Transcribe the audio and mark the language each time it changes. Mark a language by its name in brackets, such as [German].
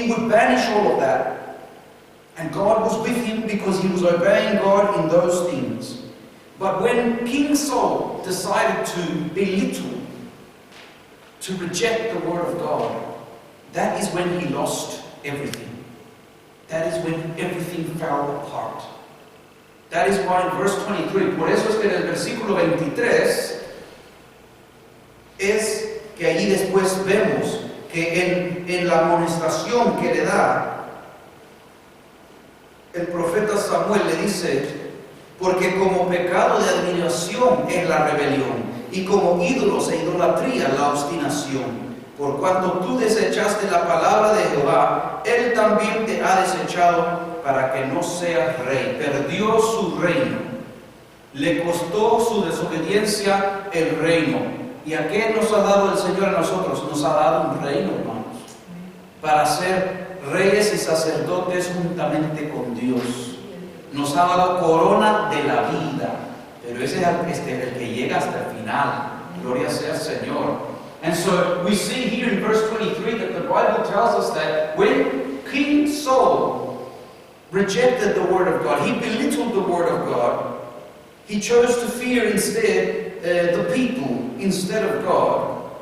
[English] He would banish all of that. And God was with him because he was obeying God in those things. But when King Saul decided to belittle, to reject the word of God, that is when he lost everything. That is when everything fell apart. That is why in verse 23, [Spanish] por eso es que en el versículo 23, es que allí después vemos que en la amonestación que le da el profeta Samuel le dice, porque como pecado de admiración es la rebelión, y como ídolos e idolatría la obstinación. Por cuanto tú desechaste la palabra de Jehová, Él también te ha desechado para que no seas rey. Perdió su reino. Le costó su desobediencia el reino. ¿Y a qué nos ha dado el Señor a nosotros? Nos ha dado un reino, hermanos, para ser reyes y sacerdotes juntamente con Dios. Nos ha dado corona de la vida, pero ese es el que llega hasta el final. Gloria sea al Señor. [English] And so we see here in verse 23 that the Bible tells us that when King Saul rejected the word of God, he belittled the word of God, he chose to fear instead the people instead of God.